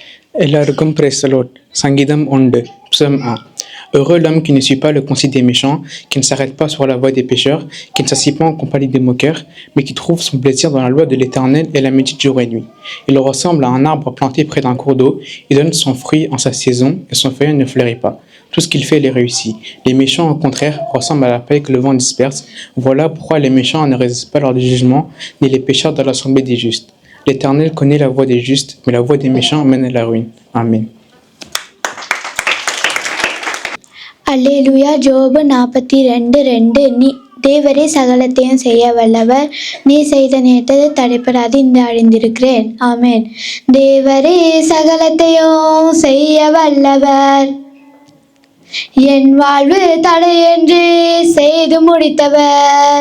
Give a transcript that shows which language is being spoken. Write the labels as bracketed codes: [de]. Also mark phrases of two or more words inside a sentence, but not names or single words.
[ta] எல்லாருக்கும் [en] praise the Lord. [ta] சங்கீதம் 1, [fr] psaume 1. Heureux l'homme qui ne suit pas le conseil des méchants, qui ne s'arrête pas sur la voie des pécheurs, qui ne s'assied pas en compagnie des moqueurs, mais qui trouve son plaisir dans la loi de l'Éternel et la médite jour et nuit. Il ressemble à un arbre planté près d'un cours d'eau, il donne son fruit en sa saison et son feuillet ne fleurit pas. Tout ce qu'il fait les réussit. Les méchants, au contraire, ressemblent à la paille que le vent disperse. Voilà pourquoi les méchants ne résistent pas lors du jugement, ni les pécheurs dans l'assemblée des justes. L'Éternel connaît la voie des justes, mais la voie des méchants mène à la ruine. Amen. [ta] அல்லேலூயா. ஜோபு 42:2 நீ தேவரே சகலத்தையும் செய்ய வல்லவர், நீ செய்த நேற்றதை தடைப்படாது இந்த அழிந்திருக்கிறேன். ஆமென். தேவரே சகலத்தையும் செய்ய வல்லவர், என் வாழ்வு தடையின்றி செய்து முடித்தவர்.